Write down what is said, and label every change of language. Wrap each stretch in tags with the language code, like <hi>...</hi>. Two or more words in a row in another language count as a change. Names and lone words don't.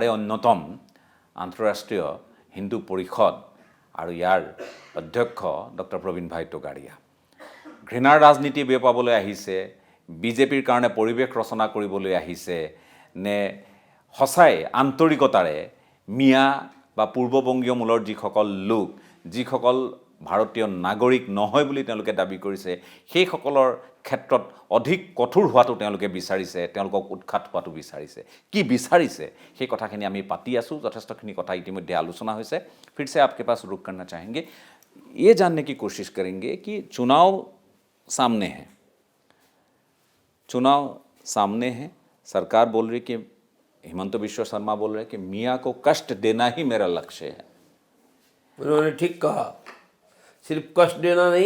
<as>অন্যতম আন্তঃৰাষ্ট্ৰীয় হিন্দু পৰিষদ আৰু ইয়াৰ অধ্যক্ষ ডক্টৰ প্ৰবীণ ভাই টগাৰিয়া ঘৃণাৰ ৰাজনীতি বিয়পাবলৈ আহিছে, বিজেপিৰ কাৰণে পৰিৱেশ ৰচনা কৰিবলৈ আহিছে, নে সঁচাই আন্তৰিকতাৰে মিয়া বা পূৰ্ববংগীয় মূলৰ যিসকল লোক, যিসকল ভাৰতীয় নাগৰিক নহয় বুলি তেওঁলোকে দাবী কৰিছে, সেইসকলৰ ক্ষেত্ৰত অধিক কঠোৰ হোৱাটো তেওঁলোকে বিচাৰিছে, তেওঁলোকক উৎখাত হোৱাটো বিচাৰিছে। কি বিচাৰিছে সেই কথাখিনি আমি পাতি আছোঁ, যথেষ্টখিনি কথা ইতিমধ্যে आलोचना হৈছে।</as> <hi>फिर से आपके पास रुक करना चाहेंगे, ये जानने की कोशिश करेंगे कि चुनाव सामने है, सरकार बोल रही कि हिमंत बिश्व शर्मा बोल रहे कि मियाँ को कष्ट देना ही मेरा लक्ष्य है। उन्होंने ठीक कहा, सिर्फ कष्ट देना नहीं,</hi>